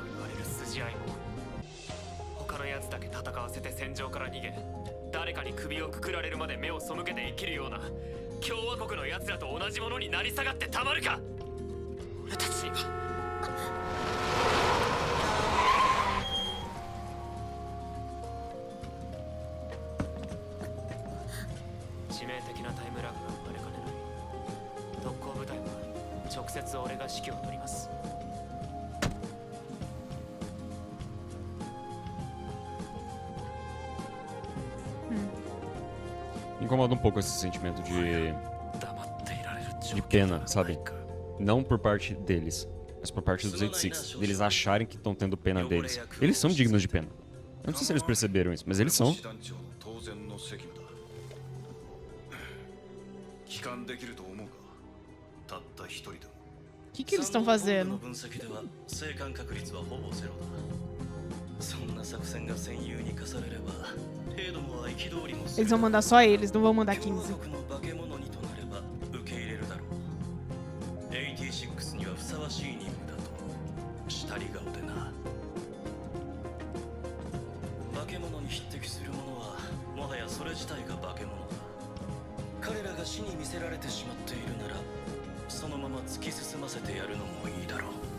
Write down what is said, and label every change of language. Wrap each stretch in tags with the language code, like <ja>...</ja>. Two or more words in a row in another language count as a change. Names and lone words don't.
<ja>言われる筋合いも他のやつだけ戦わせて戦場から逃げ誰かに首をくくられるまで目を背けて生きるような共和国のやつらと同じものになり下がってたまるか俺たちには致命的なタイムラグが生まれかねない特攻部隊は直接俺が指揮を執ります</ja> <pt>Me incomoda um pouco esse sentimento de pena, sabe? Não por parte deles, mas por parte dos 86. Deles acharem que estão tendo pena deles. Eles são dignos de pena. Eu não sei se eles perceberam isso, mas eles são.</pt> <ja>帰還できると思うかたった一人でも</ja> <pt>O que eles estão fazendo?</pt> <ja>分析では生還確率はほぼゼロだそんな作戦が戦友に課されれば程度もは憤りもす</ja> <pt>Eles</pt> <ja>る</ja> <pt>vão mandar só eles, não vão mandar</pt> <ja>共和 15. 国の化け物にとなれば受け入れるだろう86にはふさわしい任務だとしたり顔でな化け物に匹敵するものはもはやそれ自体が化け物だ彼らが死に見せられてしまっているならそのまま突き進ませてやるのもいいだろう</ja>